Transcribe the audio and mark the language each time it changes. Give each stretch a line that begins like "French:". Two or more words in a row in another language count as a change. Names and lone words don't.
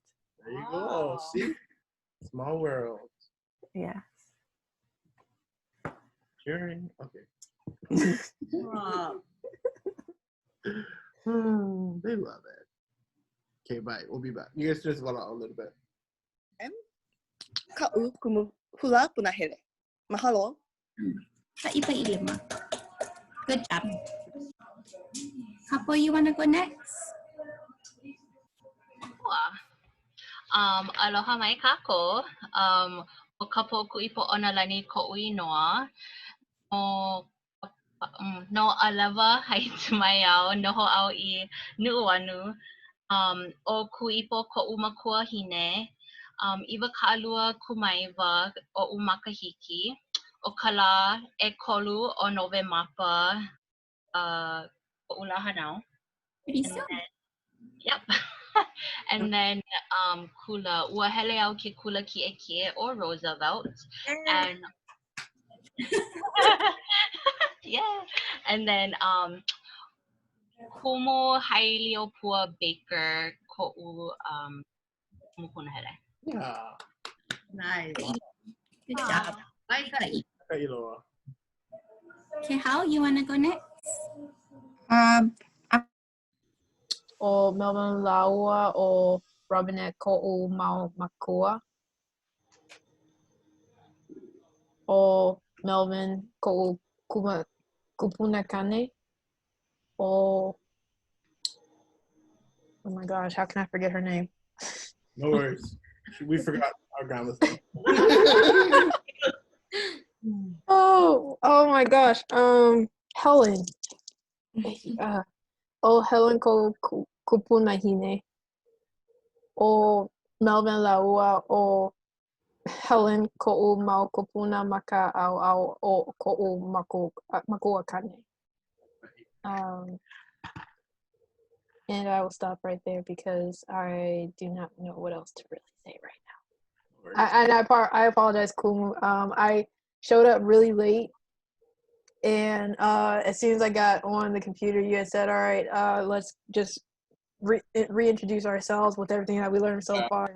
English: There you go. See? Small world. Yes. Cheering. Okay. They love it. Okay, bye. We'll be back. You guys just go out a little bit.
Hawaiian: Ka'u kumu hula punahele. Mahalo. Paʻipaʻilima.
English: Good job. Hapo, you want to go next?
Hawaiian: Aloha mai kākou. o ka pokuipo onalani ko'ui noa. O no alewa haitumaiao noho au I nu'uanu. O kuipo ko'u makua hine. Iwa ka'alua kumaiwa o umakahiki. O kala e kolu o Novemapa ko'u lahanau.
English: Pretty soon.
Hawaiian: Yep.
English: And then
Hawaiian: kula ua hele au ke kula ki'eki'e or Roosevelt.
English: And yeah. And then
Hawaiian: kumo Hailiopua Baker ko'u mukuna hele.
English: Yeah. Nice. Good job.
Hawaiian: Kailoa.
English: Okay, how you wanna go next?
Hawaiian: O Melvin Laua o Robinette ko'u mau makua. O Melvin ko'u kupuna kane.
English: O oh my gosh, how can I forget her name? No worries. We forgot our grandma's name. Oh my gosh.
Hawaiian: Helen. Helen ko kupuna hine. O Melvin Laua o Helen ko'u mau kupuna maka au o ko'u makua kane.
English: And I will stop right there because I do not know what else to really say right now. I apologize, Kumu. I showed up really late, and as soon as I got on the computer, you had said, "All right, let's just reintroduce ourselves with everything that we learned so far."